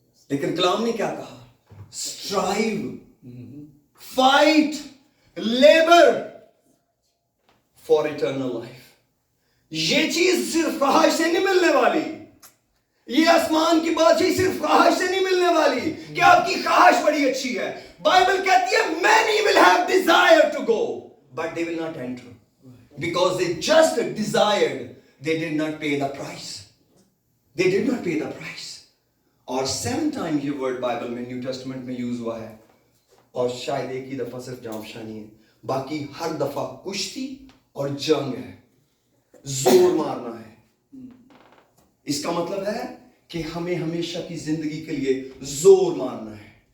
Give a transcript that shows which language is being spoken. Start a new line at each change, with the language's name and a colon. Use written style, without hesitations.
Hindi: लेकिन कलाम ने क्या कहा?
English: Strive, fight, labour for eternal life.
Hindi: ये चीज सिर्फ ख्वाहिश से नहीं मिलने वाली. ये आसमान की बादशाही सिर्फ ख्वाहिश से नहीं मिलने वाली कि आपकी ख्वाहिश बड़ी अच्छी है. बाइबल कहती है
English: many will have desire to go but they will not enter because they just desired, they did not pay the price. They did not pay the price.
Hindi: और 7 times ये वर्ड बाइबल में new testament में use हुआ है, और शायद एक ही दफा सिर्फ जामशानी है, बाकी हर दफा कुश्ती और जंग है, जोर मारना है. इसका मतलब है कि हमें हमेशा की जिंदगी के लिए जोर मारना है.